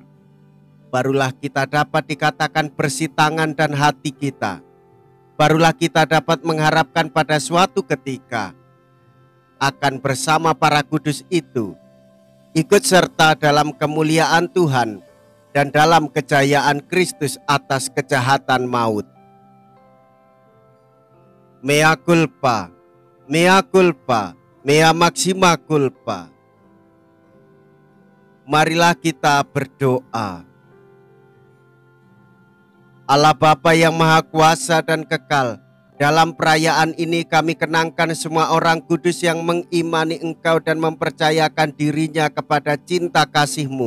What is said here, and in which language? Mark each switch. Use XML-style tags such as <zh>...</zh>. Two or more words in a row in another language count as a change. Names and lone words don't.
<id>Barulah kita dapat dikatakan bersih tangan dan hati kita. Barulah kita dapat mengharapkan pada suatu ketika akan bersama para kudus itu, ikut serta dalam kemuliaan Tuhan dan dalam kejayaan Kristus atas kejahatan maut.</id> <la>Mea culpa, mea culpa, mea maxima culpa.</la> <id>Marilah kita berdoa. Allah Bapa yang Maha Kuasa dan Kekal, dalam perayaan ini kami kenangkan semua orang kudus yang mengimani Engkau dan mempercayakan dirinya kepada cinta kasih-Mu.</id>